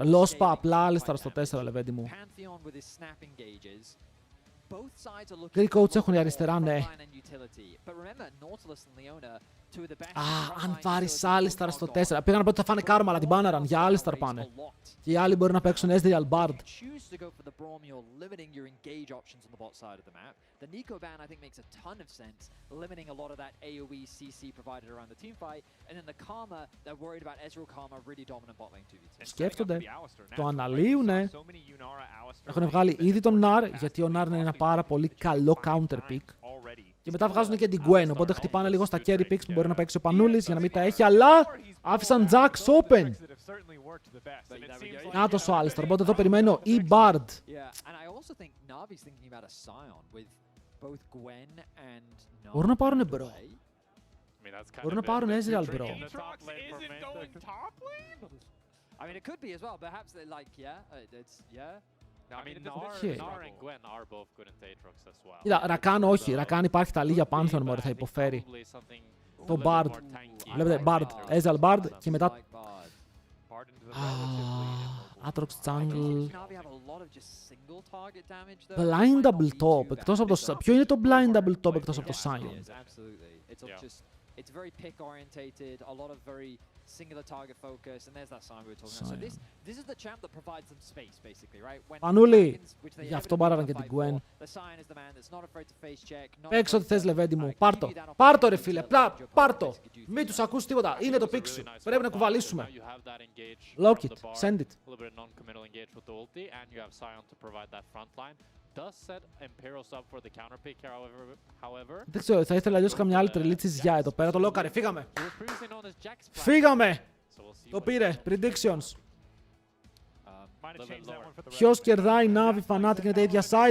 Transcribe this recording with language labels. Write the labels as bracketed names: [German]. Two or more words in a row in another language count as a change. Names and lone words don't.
[Greek] Λόσπα, απλά Alistar στο 4, λεβέντι μου. [English] Greek coach [Greek] έχουν η αριστερά, ναι. Αν πάρεις Alistar στο 4. Πήγα να πω ότι θα φάνε Karma, αλλά την μπάναραν. Για Alistar πάνε. Και οι άλλοι μπορεί να παίξουν Ezreal Bard. [English] The Nico ban, I think, makes a ton of sense, limiting a lot of that AoE CC provided around the team fight, and then the Karma, they're worried about Ezreal Karma, really dominant bot lane 2v2. [Greek] Σκέφτονται, το αναλύουνε. Έχουν βγάλει ήδη τον Nar, γιατί ο Nar είναι ένα πάρα πολύ καλό [English] counter pick. [Greek] Και μετά βγάζουν και την Gwen, οπότε χτυπάνε λίγο στα [English] carry picks [Greek] που μπορεί να παίξει ο Πανούλης για να μην τα έχει, αλλά άφησαν Jax open. Να το ο Alistar, οπότε εδώ περιμένω ή Bard. Μπορούν να πάρουν μπρο. Μπορούν να πάρουν Ezreal μπρο. [English] I mean, it could be as well. Perhaps they like, it's, I mean, Nar and Gwen are both good in Aatrox as well. [Greek] Κοίτα, Rakan όχι. Rakan υπάρχει τα λίγα Pantheon, μωρέ, θα υποφέρει. Το Bard. Βλέπετε, Bard. Ezreal Bard και μετά... Aatrox Jungle. [English] Blindable Top. [Greek] Εκτός από το... Ποιο είναι το [English] Blindable Top [Greek] εκτός από το Sion? [English] It's very pick orientated, a lot of very singular target focus, and there's that sign we were talking about. So this is the champ that provides them space, basically, right? [Greek] Πανούλη, γι' αυτό μπάραραν και την Gwen. Παίξ' ό,τι θες, λεβέντι μου. Πάρτο. Πάρτο, ρε φίλε. Πάρτο. Μην τους ακούς τίποτα. Είναι το pick σου. Πρέπει να κουβαλήσουμε. [English] Lock it. Send it. [Greek] Δεν ξέρω, θα ήθελα αλλιώς καμιά άλλη τρελή τσιζιά εδώ πέρα. Το λέω, καρε, φύγαμε. Φύγαμε. Το πήρε. Predictions. Ποιος κερδάει, Navi, Fnatic είναι τα ίδια sites.